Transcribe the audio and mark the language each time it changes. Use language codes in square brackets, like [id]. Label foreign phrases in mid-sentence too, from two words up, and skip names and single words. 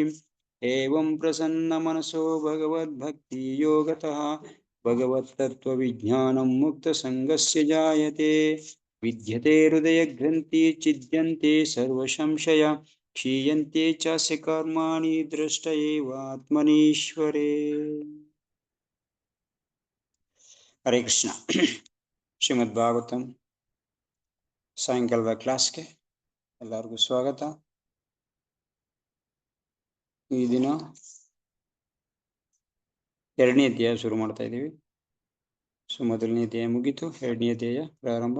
[sa] ಏವಂ ಪ್ರಸನ್ನ ಮನಸೋ ಭಗವದ್ಭಕ್ತಿ ಯೋಗತಃ ಭಗವತ್ತತ್ವವಿಜ್ಞಾನಂ ಮುಕ್ತಸಂಗಸ್ಯ ಜಾಯತೆ. ವಿದ್ಯತೆ ಹೃದಯಗ್ರಂಥಿ ಛಿದ್ಯಂತೆ ಸರ್ವಸಂಶಯ ಕ್ಷೀಯಂತೆ ಚಾಸ್ಯ ಕರ್ಮಾಣಿ ದೃಷ್ಟ ಏವಾತ್ಮನೀಶ್ವರೇ. ಹರೇ ಕೃಷ್ಣ. [kn] ಶ್ರೀಮದ್ ಭಾಗವತಂ ಸಾಯಂಕಾಲದ ಕ್ಲಾಸ್ಗೆ ಎಲ್ಲರಿಗೂ ಸ್ವಾಗತ. ಈ ದಿನ 2ನೇ ಅಧ್ಯಾಯ ಶುರು ಮಾಡ್ತಾ ಇದ್ದೀವಿ. ಸೊ ಮೊದಲನೇ ಅಧ್ಯಾಯ ಮುಗೀತು, 2ನೇ ಅಧ್ಯಾಯ ಪ್ರಾರಂಭ.